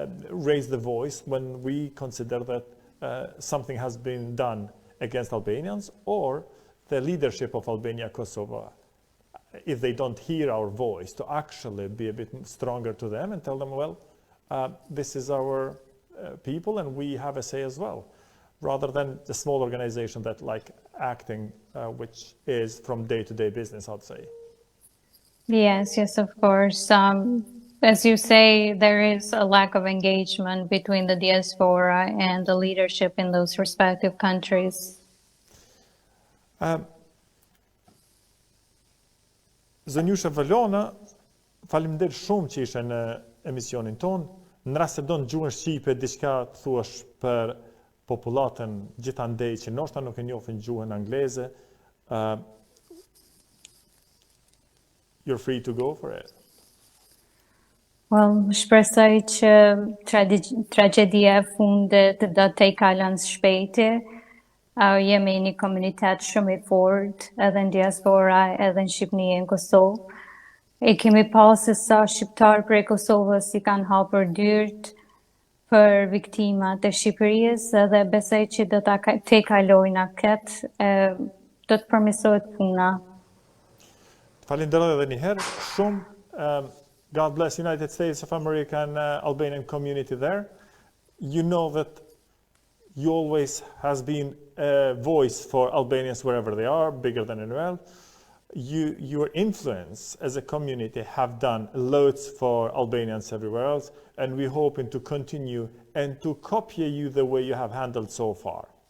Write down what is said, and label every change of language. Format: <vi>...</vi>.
<en>raise the voice when we consider that something has been done against Albanians, or the leadership of Albania, Kosovo, if they don't hear our voice, to actually be a bit stronger to them and tell them, well, this is our people and we have a say as well, rather than the small organization that like acting, which is from day-to-day business, I'd say. Yes, of course. As you say, there is a lack of engagement between the diaspora and the leadership in those respective countries.</en> <sq>Zënjushe Valone, faleminderit shumë që ishe në emisionin ton. Në rast se do në gjuhën shqipe diçka të thuash për popullatën gjithandej që ndoshta nuk e njohin gjuhën angleze,</sq> <en>you're free to go for it.</en> <sq>Well, shpresoj që tragedia e fundit do të kalon shpejti. Jemi një komunitet shumë i fortë, edhe në diaspora, edhe në Shqipëni e në Kosovë. E kemi pasë sa shqiptarë prej Kosovës i kanë hapur dyert për viktimat e Shqipërisë, edhe besoj që do të kalojnë këtë, do të përmirësohet puna. Falenderoj edhe një herë shumë.</sq> <en>God bless United States of America and Albanian community there. You know that you always has been a voice for Albanians wherever they are, bigger than anywhere else. Your influence as a community have done loads for Albanians everywhere else, and we're hoping to continue and to copy you the way you have handled so far.</en>